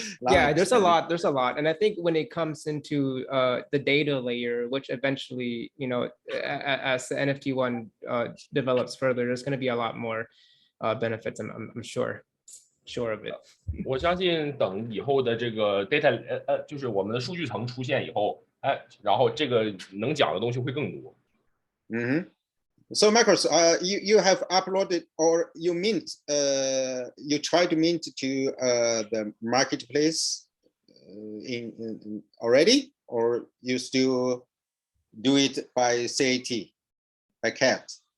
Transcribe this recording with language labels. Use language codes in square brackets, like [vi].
[en] yeah, there's a lot, and I think when it comes into the data layer, which eventually, you know, as the NFT one develops further, there's going to be a lot more benefits. I'm sure of it. [zh] 我相信等以后的这个 data 就是我们的数据层出现以后，然后这个能讲的东西会更多。 [en] So Marcus, you have uploaded or you you try to mint to the marketplace in already, or you still do it by CAT, by CAT?